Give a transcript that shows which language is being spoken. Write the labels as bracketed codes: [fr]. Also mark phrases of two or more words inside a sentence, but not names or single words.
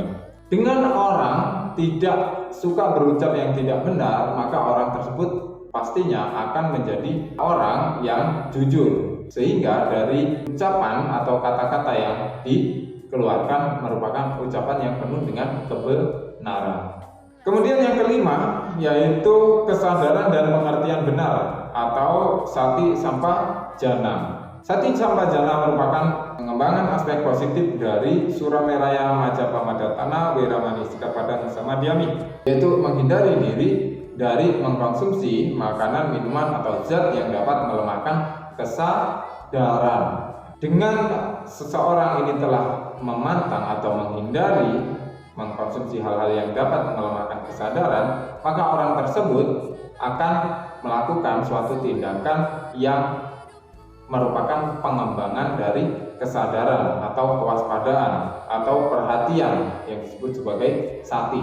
[id] Dengan orang tidak suka berucap yang tidak benar, maka orang tersebut pastinya akan menjadi orang yang jujur, sehingga dari ucapan atau kata-kata yang dikeluarkan merupakan ucapan yang penuh dengan kebenaran. Kemudian yang kelima yaitu kesadaran dan pengertian benar atau [pi] sati sampajana. Sati sampajana [id] merupakan pengembangan aspek positif dari [pi] Surameraya Majapahmadatana Weramani Sikap Padang Samadhyami, [id] yaitu menghindari diri dari mengkonsumsi makanan, minuman atau zat yang dapat melemahkan kesadaran. Dengan seseorang ini telah memantang atau menghindari mengkonsumsi hal-hal yang dapat melemahkan kesadaran, maka orang tersebut akan melakukan suatu tindakan yang merupakan pengembangan dari kesadaran atau kewaspadaan atau perhatian yang disebut sebagai sati.